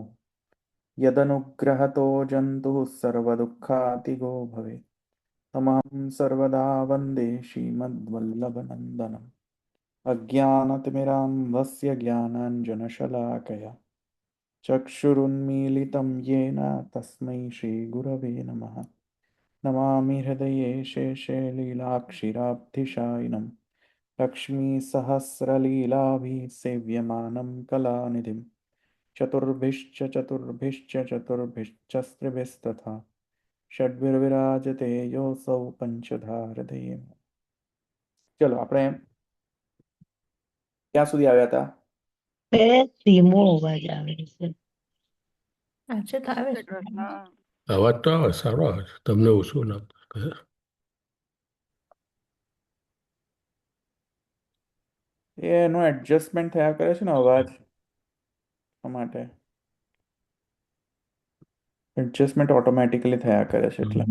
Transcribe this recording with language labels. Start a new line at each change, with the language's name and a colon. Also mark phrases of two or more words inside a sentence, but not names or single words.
Sanskrit: यदनुग्रहतो जन्तुः सर्वदुःखातिगो भवेत् तमहं सर्वदा वन्दे श्रीमद्वल्लभनन्दनम् अज्ञानतिमिरान्धस्य ज्ञानाञ्जनशलाकया चक्षुरुन्मीलितं येन तस्मै श्रीगुरवे नमः नमामि हृदये शेषे लीलाक्षिराब्धिशायिनं लक्ष्मीसहस्रलीलाभिः सेव्यमानं कलानिधिं चतुर्भिश्च चतुर्भिश्च चतुर्भिश्च स्त्रिभिस्तथा षड्भिर्विराजते योऽसौ पञ्चधा हृदये चलो
Gujarati: આપણે ક્યાં સુધી આવ્યા હતા ધીમો અવાજ આવે છે. આજે તો આવે છે. અવાજ તો આવે, સારો આવે છે. તમને ઓછું લાગતું? એનો એડજસ્ટમેન્ટ થયા કરે છે ને અવાજ માટે
English: adjustment automatically
Gujarati: થયા કરે છે એટલે